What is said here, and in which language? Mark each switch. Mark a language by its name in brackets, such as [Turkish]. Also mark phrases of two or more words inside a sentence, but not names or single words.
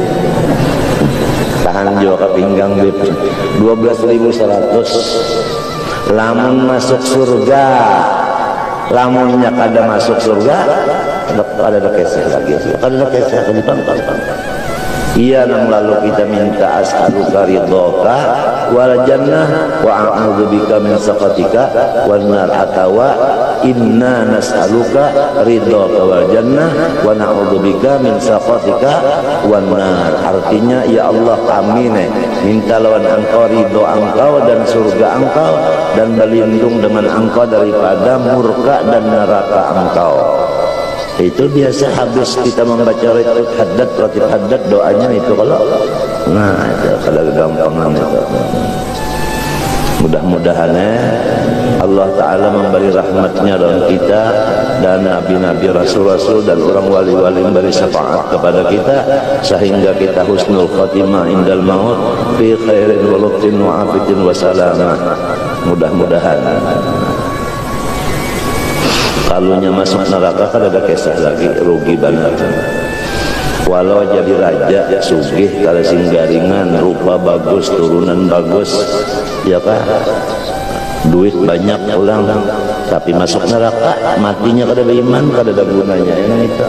[Banjar] Tahan juga ke pinggang Bib. 12.100. Lamun masuk surga, lamunnya kada masuk surga, ada keseh lagi, ada keseh lagi pang. Iya, nang lalu kita minta [Arabic] أسألك رضاك والجنة وأعوذ بك من سخطك والنار, [Banjar] atawa [Arabic] إنا نسألك رضاك والجنة ونعوذ بك من سخطك والنار. [Banjar] Artinya, ya Allah kami minta lawan engkau ridho engkau dan surga engkau, dan berlindung dengan engkau daripada murka dan neraka engkau. Itu biasa habis kita membaca ratib haddad doanya itu kalau kalau gampangan itu. Mudah-mudahan Allah Ta'ala memberi rahmatnya dalam kita dan nabi-nabi, rasul-rasul dan orang wali-wali memberi syafaat kepada kita sehingga kita [Arabic] حسن الخاتمة عند الموت في خير ولطف وعافية وسلامة. [Banjar] Mudah-mudahan. Kalunya masuk neraka kan ada kisah lagi, rugi banget. Walau jadi raja sugih kalau singgaringan, rupa bagus, turunan bagus, ya kan, duit banyak ulang, tapi masuk neraka matinya kada beriman, kada ada gunanya itu.